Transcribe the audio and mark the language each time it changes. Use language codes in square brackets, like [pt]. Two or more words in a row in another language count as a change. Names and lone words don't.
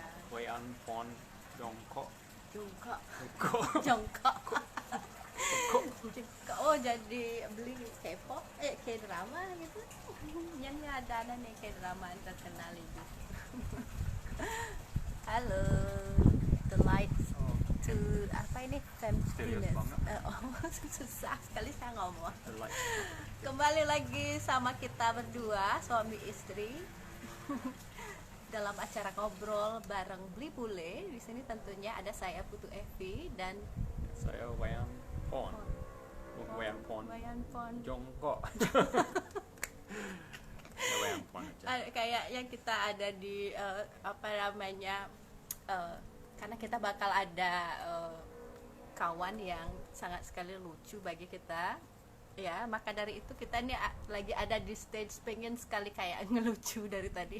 [id] Wayan pon jongkok. Jongkok. Kok Jongkok. kok Jongkok. Oh, jadi beli K-pop, K-drama gitu. Yang ada nih K-drama yang terkenal itu. Halo, [en] the lights to [id] apa ini Misterius banget. susah sekali saya ngomong. [en] the light. [id] Kembali lagi sama kita berdua suami istri dalam acara ngobrol bareng Beli Bule. Di sini tentunya ada saya Putu Evi dan Saya wayan pon. Wayan pon. Wayan Pon. Jongkok. Ya wayan pon aja. Kayak yang kita ada di apa namanya karena kita bakal ada kawan yang sangat sekali lucu bagi kita ya, maka dari itu kita nih lagi ada di stage pengen sekali kayak ngelucu dari tadi.